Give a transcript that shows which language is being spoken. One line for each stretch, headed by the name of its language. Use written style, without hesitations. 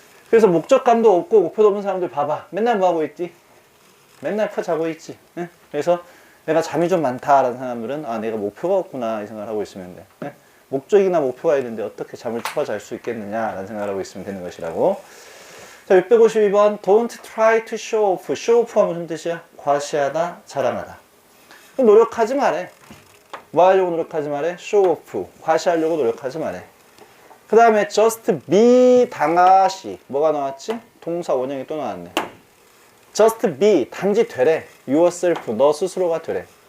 Korean: 그래서 목적감도 없고 목표도 없는 사람들 봐봐. 맨날 뭐 하고 있지? 맨날 자고 있지. 네? 그래서 내가 잠이 좀 많다라는 사람들은 내가 목표가 없구나 이 생각을 하고 있으면 돼. 네? 목적이나 목표가 있는데 어떻게 잠을 추가 잘 수 있겠느냐라는 생각을 하고 있으면 되는 것이라고. 자, 652번
English: Don't try to show off.
Korean: show off가 무슨 뜻이야? 과시하다, 자랑하다. 노력하지 말해. 뭐 하려고 노력하지 말해?
English: show off.
Korean: 과시하려고 노력하지 말해. 그 다음에 just be 당하시. 뭐가 나왔지? 동사 원형이 또 나왔네.
English: just be,
Korean: 단지 되래. yourself, 너 스스로가 되래.